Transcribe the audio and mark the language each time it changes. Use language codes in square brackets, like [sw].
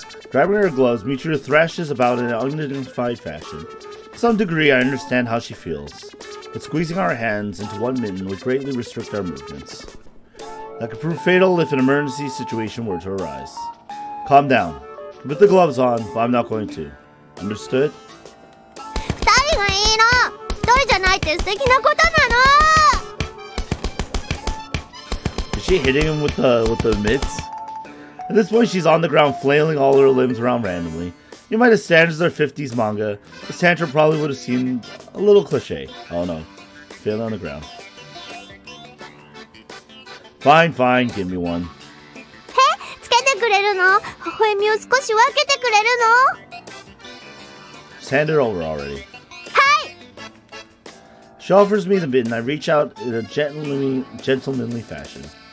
[en] Grabbing her gloves, Michiru thrashes about in an undignified fashion. To some degree, I understand how she feels, but squeezing our hands into one mitten would greatly restrict our movements. That could prove fatal if an emergency situation were to arise. Calm down. Put the gloves on, but I'm not going to. Understood? [ja] 二人がいいの。一人じゃないって素敵なことなの。 [en] Is she hitting him with the mitts? At this point, she's on the ground, flailing all her limbs around randomly. You might have standards of their 50s manga. This tantrum probably would have seemed a little cliche. Oh no. Flailing on the ground. Fine, give me one. [ja] つけてくれるの？微笑みを少し分けてくれるの？ [en] Just hand it over already. [ja] はい。 [en] She offers me the mitten. I reach out in a gentlemanly fashion.